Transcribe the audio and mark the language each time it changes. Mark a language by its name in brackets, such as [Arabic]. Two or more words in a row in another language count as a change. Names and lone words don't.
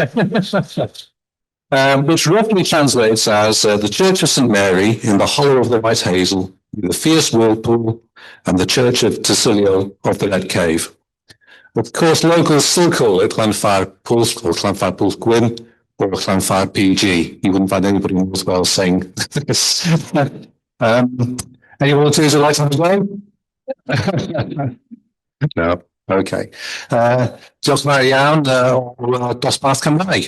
[English] Which roughly translates as the Church of St Mary in the hollow of the White Hazel, the fierce whirlpool, and the Church of Tysilio of the Red Cave. Of course, locals still call it Llanfair Pwls or Llanfair Pwls Gwyn or Llanfair PG. You wouldn't find anybody in Wales Wales saying this. Any volunteers who'd like to have a go? No. Okay. [Welsh] Diolch yn fawr iawn o dosbarth Cymraeg.